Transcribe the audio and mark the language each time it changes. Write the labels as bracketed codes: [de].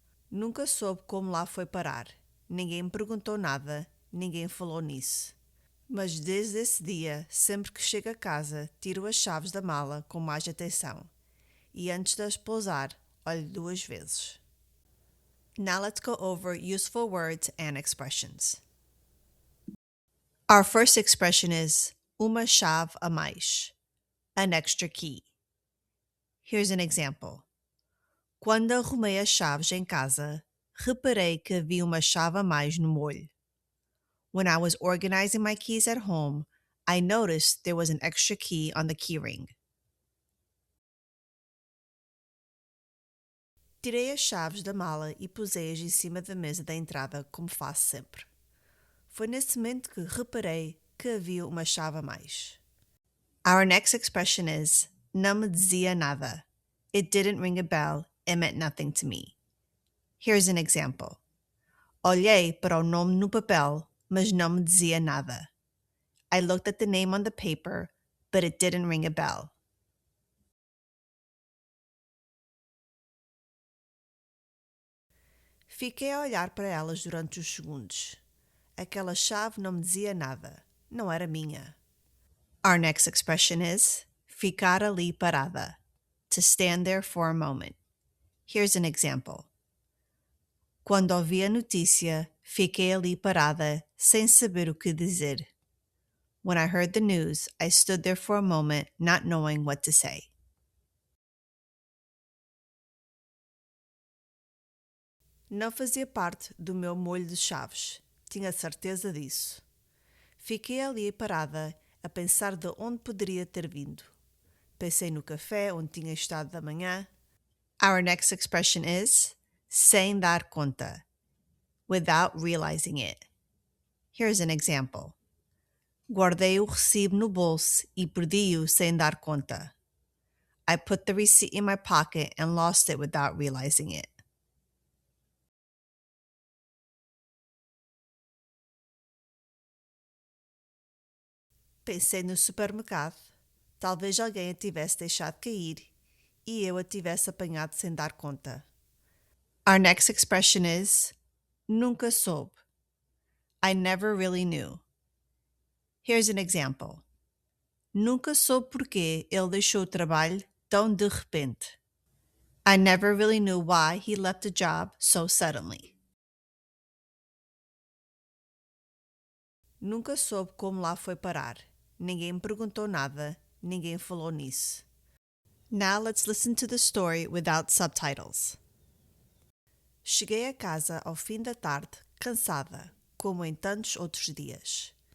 [pt] Nunca soube como lá foi parar. Ninguém me perguntou nada, ninguém falou nisso. Mas desde esse dia, sempre que chego a casa, tiro as chaves da mala com mais atenção. E antes de as pousar, olho 2 vezes. [en] Now let's go over useful words and expressions. Our first expression is [pt] uma chave a mais, [en] an extra key. Here's an example. [pt] Quando arrumei as chaves em casa, reparei que havia uma chave a mais no molho. [en] When I was organizing my keys at home, I noticed there was an extra key on the keyring. [pt] Tirei as chaves da mala e pusei-as em cima da mesa da entrada, como faço sempre. Foi nesse momento que reparei que havia uma chave a mais. [en] Our next expression is [pt] não me dizia nada. [en] It didn't ring a bell. It meant nothing to me. Here's an example. [pt] Olhei para o nome no papel, mas não me dizia nada. [en] I looked at the name on the paper, but it didn't ring a bell. [pt] Fiquei a olhar para elas durante uns segundos. Aquela chave não me dizia nada. Não era minha. [en] Our next expression is [pt] ficar ali parada. [en] To stand there for a moment. Here's an example. [pt] Quando ouvi a notícia, fiquei ali parada, sem saber o que dizer. [en] When I heard the news, I stood there for a moment, not knowing what to say. [pt] Não fazia parte do meu molho de chaves. Tinha certeza disso. Fiquei ali parada, a pensar de onde poderia ter vindo. Pensei no café onde tinha estado da manhã. [en] Our next expression is [pt] sem dar conta, [en] without realizing it. Here's an example. [pt] Guardei o recibo no bolso e perdi-o sem dar conta. [en] I put the receipt in my pocket and lost it without realizing it. [pt] Pensei no supermercado. Talvez alguém a tivesse deixado cair e eu a tivesse apanhado sem dar conta. [en] Our next expression is [pt] nunca soube. [en] I never really knew. Here's an example. [pt] Nunca soube porquê ele deixou o trabalho tão de repente. [en] I never really knew why he left the job so suddenly. [pt] Nunca soube como lá foi parar. Ninguém me perguntou nada, ninguém falou nisso. [en] Now let's listen to the story without subtitles. [pt] Cheguei a casa ao fim da tarde, cansada, como em tantos outros dias.